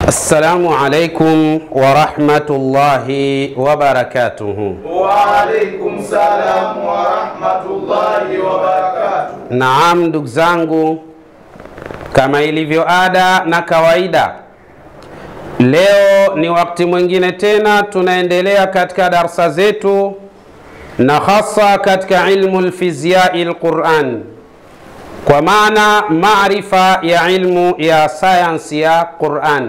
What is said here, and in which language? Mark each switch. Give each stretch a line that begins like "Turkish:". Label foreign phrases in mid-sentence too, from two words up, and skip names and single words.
Arabic: السلام عليكم ورحمة الله وبركاته. وعليكم السلام ورحمة الله وبركاته.
Swahili: Naam, ndugu zangu, kama ilivyo ada na kawaida, leo ni wakati mwingine tena tunaendelea katika darasa zetu, na hasa katika
Arabic: علم الفيزيائي القرآن,
Swahili: kwa maana maarifa ya ilmu ya sayansi ya Qur'an.